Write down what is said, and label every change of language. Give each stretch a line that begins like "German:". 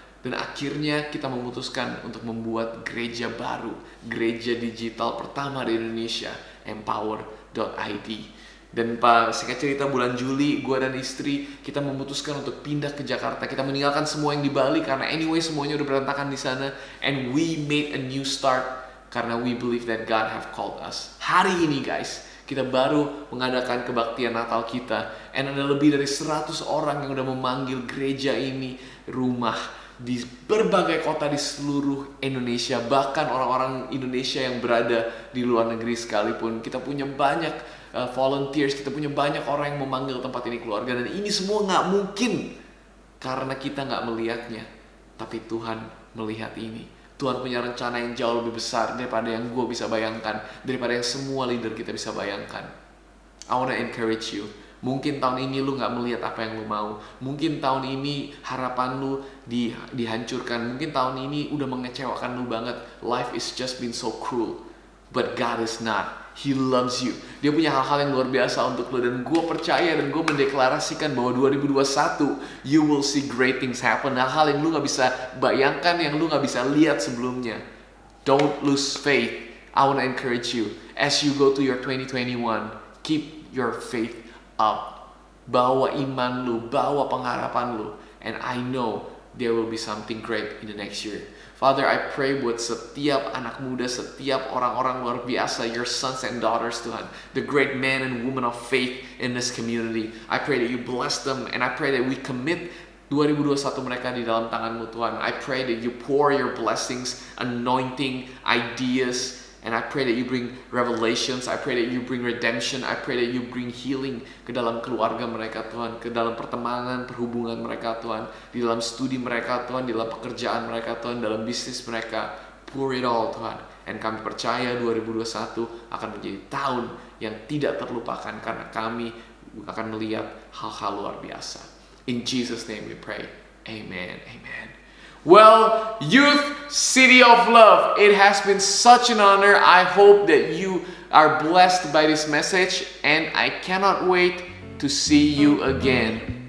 Indonesian: Dan akhirnya kita memutuskan untuk membuat gereja baru, gereja digital pertama di Indonesia, empower.id. Dan singkat cerita bulan Juli, gue dan istri kita memutuskan untuk pindah ke Jakarta. Kita meninggalkan semua yang di Bali karena anyway semuanya udah berantakan di sana.
English: And we made a new start karena we believe that God have called us.
Indonesian: Hari ini guys, kita baru mengadakan kebaktian Natal kita. And ada lebih dari 100 orang yang udah memanggil gereja ini rumah di berbagai kota di seluruh Indonesia. Bahkan orang-orang Indonesia yang berada di luar negeri sekalipun. Kita punya banyak volunteers, kita punya banyak orang yang memanggil tempat ini keluarga. Dan ini semua gak mungkin karena kita gak melihatnya, tapi Tuhan melihat ini. Tuhan punya rencana yang jauh lebih besar daripada yang gue bisa bayangkan, daripada yang semua leader kita bisa bayangkan.
English: I wanna encourage you.
Indonesian: Mungkin tahun ini lu gak melihat apa yang lu mau. Mungkin tahun ini harapan lu dihancurkan. Mungkin tahun ini udah mengecewakan lu banget.
English: Life is just been so cruel. But God is not. He loves you.
Indonesian: Dia punya hal-hal yang luar biasa untuk lu. Dan gue percaya dan gue mendeklarasikan bahwa 2021
English: you will see great things happen.
Indonesian: Hal-hal yang lu gak bisa bayangkan, yang lu gak bisa lihat sebelumnya.
English: Don't lose faith. I wanna encourage you. As you go to your 2021, keep your faith up.
Indonesian: Bawa iman lu, bawa pengharapan lu.
English: And I know there will be something great in the next year. Father, I pray
Indonesian: buat setiap anak muda, setiap orang-orang luar biasa,
English: your sons and daughters,
Indonesian: Tuhan.
English: The great men and women of faith in this community. I pray that you bless them, and I pray that we commit 2021
Indonesian: mereka di dalam tangan-Mu, Tuhan.
English: I pray that you pour your blessings, anointing, ideas, and I pray that you bring revelations. I pray that you bring redemption. I pray that you bring healing
Indonesian: ke dalam keluarga mereka, Tuhan. Ke dalam pertemanan, perhubungan mereka, Tuhan. Di dalam studi mereka, Tuhan. Di dalam pekerjaan mereka, Tuhan. Dalam bisnis mereka.
English: Pour it all,
Indonesian: Tuhan. Dan kami percaya 2021 akan menjadi tahun yang tidak terlupakan karena kami akan melihat hal-hal luar biasa.
English: In Jesus' name we pray. Amen. Amen. Well, Youth City of Love, it has been such an honor. I hope that you are blessed by this message, and I cannot wait to see you again.